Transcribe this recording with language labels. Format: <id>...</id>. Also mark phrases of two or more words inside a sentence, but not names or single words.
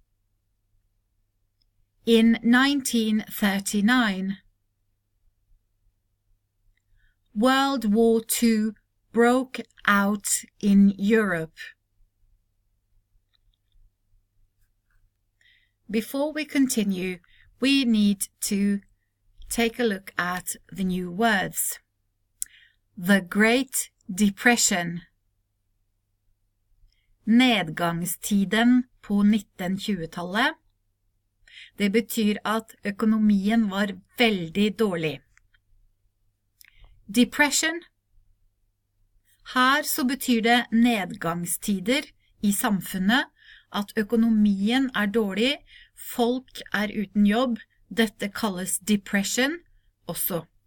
<en>In 1939, World War II broke out in Europe. Before we continue, we need to take a look at the new words. The Great Depression.</en> <no>Nedgangstiden på 1920-tallet. Det betyr at økonomien var veldig dårlig. Depression. Her så betyr det nedgangstider i samfunnet, at økonomien er dårlig, folk er uten jobb, dette kalles depression også.</no>